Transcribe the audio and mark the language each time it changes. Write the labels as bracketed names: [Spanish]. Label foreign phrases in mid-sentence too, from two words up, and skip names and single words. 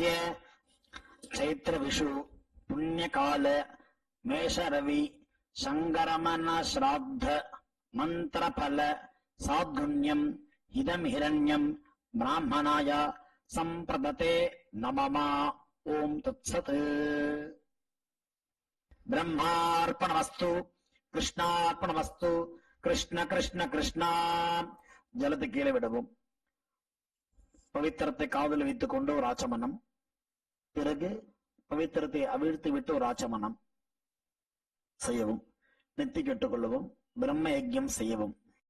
[Sanskrit] चैत्र विषु पुण्यकाल मेषरवि शङ्करमन श्राद्ध मंत्रफल साद्गुण्यम् इदं हिरण्यम् ब्राह्मणाय संप्रदते नमः. ओम तत्सत्. ब्रह्मार्पणमस्तु कृष्णार्पणमस्तु. कृष्ण कृष्ण कृष्ण. [Tamil] ஜலத்தை கீழே விடவும். பவித்திரத்தை காதில் வைத்துக் கொண்டு ஒரு ஆச்சமனம், பிறகு பவித்திரத்தை அவிழ்த்து விட்டு ஒரு ஆச்சமனம் செய்யவும், நெத்தி கெட்டுக்கொள்ளவும், பிரம்ம யஜ்யம் செய்யவும்.